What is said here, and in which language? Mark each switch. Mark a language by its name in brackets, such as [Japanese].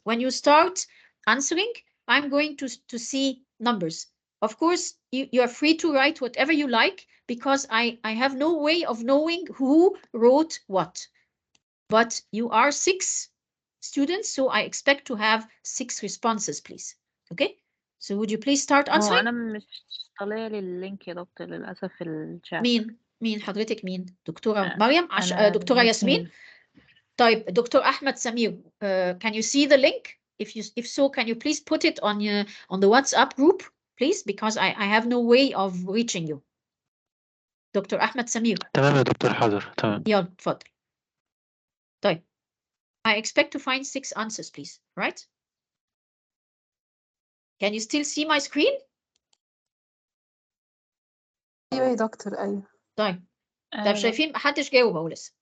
[English] When you start answering, I'm going to see numbers. Of course, you are free to write whatever you like because I have no way of knowing who wrote what. But you are 6 students, so I expect to have 6 responses, please. Okay? So would you please start [Arabic] هو [English] answering? [Arabic] أنا مش طالع لي اللينك يا دكتور للأسف في الشات. مين حضرتك؟ مين؟ دكتورة مريم؟ أنا [English] دكتورة ياسمين؟ طيب دكتور أحمد سمير, can you see the link? If so, can you please put it on the WhatsApp group, please, because I have no way of reaching you. [Arabic] دكتور أحمد سمير. تمام يا دكتور حاضر تمام. يلا اتفضل. [English] طيب I expect to find 6 answers, please. Right? Can you still see my screen? [Arabic] أيوة يا دكتور أيوة. طيب شايفين محدش جاوب اهو لسه.